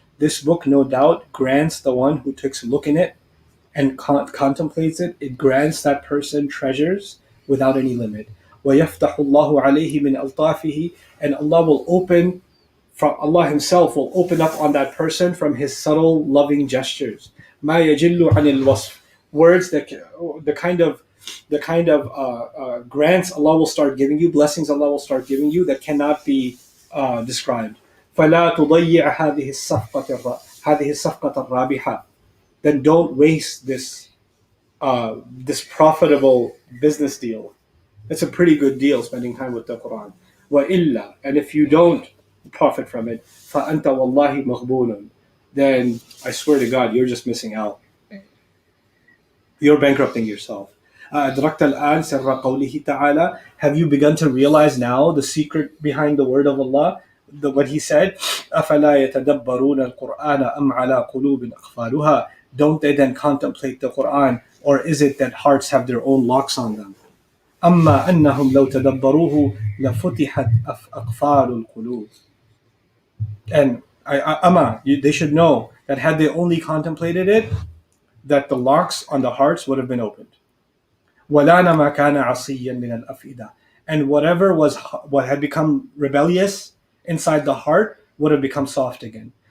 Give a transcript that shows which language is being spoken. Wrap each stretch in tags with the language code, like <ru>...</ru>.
<en>This book, no doubt, grants the one who takes a look in it and contemplates it. It grants that person treasures without any limit.</en> <ar>ويفتح الله عليه من ألطافه.</ar> <en>And Allah Himself will open up on that person from His subtle, loving gestures.</en> <ar>ما يجل عن الوصف.</ar> <en>Words that the kind of grants Allah will start giving you, blessings Allah will start giving you that cannot be described.</en> <ar>فلا تضيع هذه الصفقة الرابحة.</ar> <en>Then don't waste this profitable business deal. It's a pretty good deal, spending time with the Quran. وإلا, and if you don't profit from it,</en> <ar>فأنت والله مغبون.</ar> <en>Then I swear to God, you're just missing out. You're bankrupting yourself.</en> <ar>أدركت الآن سر قوله تعالى.</ar> <en>Have you begun to realize now the secret behind the word of Allah? What He said,</en> <ar>أفلا يتدبرون القرآن أم على قلوب أقفالها.</ar> <en>Don't they then contemplate the Quran, or is it that hearts have their own locks on them?</en> <ar>أما أنهم لو تدبروه لفتحت أقفال القلوب.</ar> <en>And they should know that had they only contemplated it, that the locks on the hearts would have been opened.</en> <ar>وَلَانَ مَا كَانَ عَصِيًّا مِنَ الْأَفْئِدَةِ.</ar> <en>And what had become rebellious inside the heart would have become soft again.</en>